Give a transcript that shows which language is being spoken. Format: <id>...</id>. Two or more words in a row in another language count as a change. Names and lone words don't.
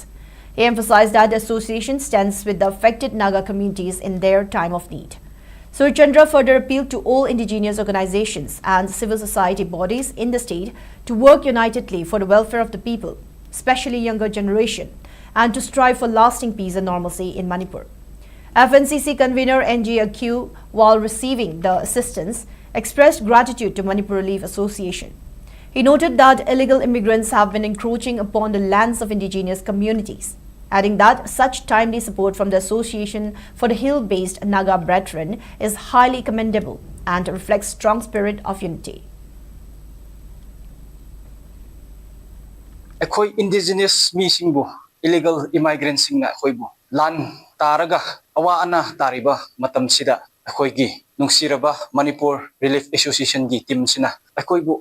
<en>He emphasized that the association stands with the affected Naga communities in their time of need. Sur Chandra further appealed to all indigenous organizations and civil society bodies in the state to work unitedly for the welfare of the people, especially younger generation, and to strive for lasting peace and normalcy in Manipur. FNCC convener NG Aq, while receiving the assistance, expressed gratitude to Manipur Relief Association. He noted that illegal immigrants have been encroaching upon the lands of indigenous communities, adding that such timely support from the Association for the Hill-based Naga Brethren is highly commendable and reflects strong spirit of unity.</en> <mni>Ekoi indigenous misingbo</mni> <en>illegal immigrants</en> <mni>singna khoibo lan taraga awa ana tariba matam sida ekoi gi nungsiraba Manipur Relief Association gi team sina ekoi bu</mni>